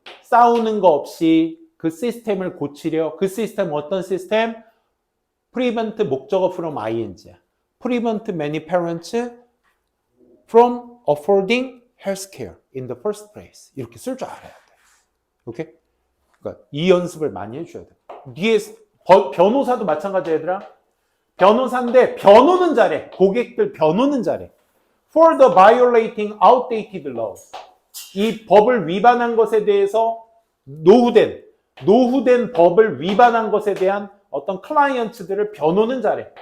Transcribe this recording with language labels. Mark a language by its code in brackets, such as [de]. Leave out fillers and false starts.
[ko] 싸우는 거 없이 그 시스템을 고치려. 그 시스템 어떤 시스템? [en] prevent 목적어 from ing야. prevent many parents from affording healthcare in the first place. [ko] 이렇게 쓸 줄 알아야 돼. 오케이? 그러니까 이 연습을 많이 해줘야 돼. 뒤에 변호사도 마찬가지 얘들아. 변호사인데 변호는 잘해. 고객들 변호는 잘해. [en] For the violating outdated law. [ko] 이 법을 위반한 것에 대해서 노후된 법을 위반한 것에 대한 어떤 클라이언트들을 변호는 잘해.